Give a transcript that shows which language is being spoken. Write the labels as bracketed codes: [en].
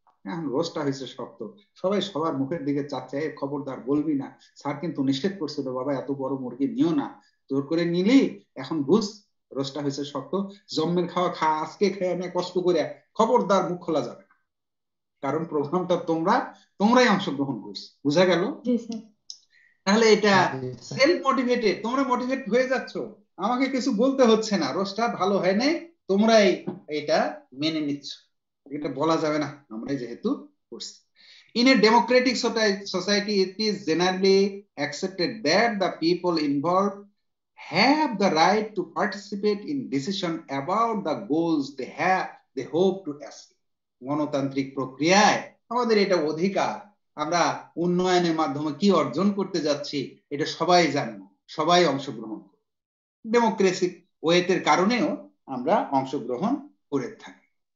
[bn] এখন রোজটা হয়েছে শক্ত, সবাই সবার মুখের দিকে চাচ্ছে, খবরদার বলবি না, স্যার কিন্তু নিষেধ করছিল বাবা এত বড় মুরগি নিও না, জোর করে নিলি, এখন বুঝ রোজটা হয়েছে শক্ত, জন্মের খাওয়া খা, আজকে খেয়ে নে কষ্ট করে, খবরদার মুখ খোলা যাবে না, কারণ প্রোগ্রামটা তোমরাই অংশগ্রহণ করছো, বুঝা গেল? জি স্যার। তাহলে এটা সেলফ মোটিভেটেড, তোমরা মোটিভেট হয়ে যাচ্ছ, আমাকে কিছু বলতে হচ্ছে না, রোজটা ভালো হয় নাই, তোমরাই এটা মেনে নিচ্ছ, এটা বলা যাবে না, আমরাই যেহেতু করছি। [en] In a democratic society, it is generally accepted that the people involved have the right to participate in decision about the goals they hope to achieve. [bn] গণতান্ত্রিক প্রক্রিয়ায় আমাদের এটা অধিকার, আমরা উন্নয়নের মাধ্যমে কি অর্জন করতে যাচ্ছি এটা সবাই জানবো, সবাই অংশগ্রহণ করব, ডেমোক্রেসি ওয়েতের কারণেও আমরা অংশগ্রহণ করে থাকি।